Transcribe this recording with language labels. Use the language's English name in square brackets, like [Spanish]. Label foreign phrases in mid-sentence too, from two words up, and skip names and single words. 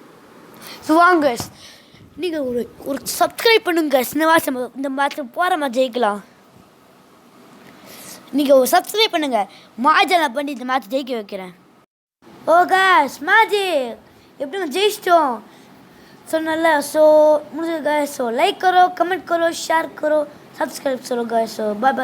[Tamil] ஸோ வாங்க கைஸ், நீங்கள் ஒரு சப்ஸ்கிரைப் பண்ணுங்க கைஸ். இந்த மாதம் போகிற மாதிரி ஜெயிக்கலாம். நீங்கள் ஒரு சப்ஸ்கிரைப் பண்ணுங்கள். மாஜெல்லாம் பண்ணி இந்த மேட்ச் ஜெயிக்க வைக்கிறேன். ஓ கைஸ், மேஜிக் எப்படிங்க ஜெயிச்சிட்டோம் சொன்னல. [Hindi] ஸோ मुझे गाइस, सो लाइक करो, कमेंट करो, शेयर करो, सब्सक्राइब करो गाइस. [English] so bye bye.